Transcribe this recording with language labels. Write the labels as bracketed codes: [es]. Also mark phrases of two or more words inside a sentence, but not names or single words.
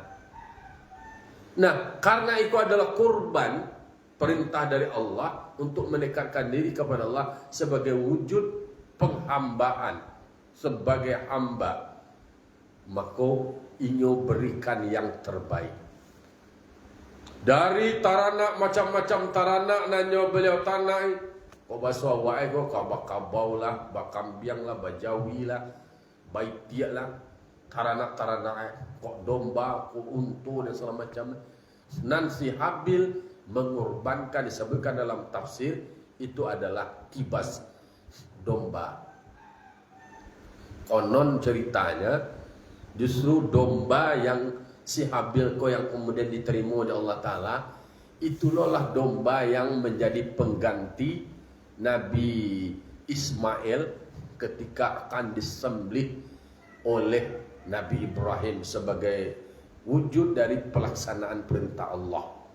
[id] Nah, karena itu adalah kurban, perintah dari Allah untuk mendekatkan diri kepada Allah sebagai wujud penghambaan, sebagai hamba, maka inyo berikan yang terbaik. [min] Dari taranak, macam-macam taranak nanyo beliau tanai. Kau bahasa wae kau kabau lah, bakambiang lah, bajawi lah, baitiak lah, taranak kok domba, kok untu dan segala macam. [id] Nansi Habil mengorbankan, disebutkan dalam tafsir itu adalah kibas, domba. Konon ceritanya justru domba yang si Habil kok yang kemudian diterima oleh Allah Ta'ala, itulah domba yang menjadi pengganti Nabi Ismail ketika akan disembelih oleh Nabi Ibrahim sebagai wujud dari pelaksanaan perintah Allah.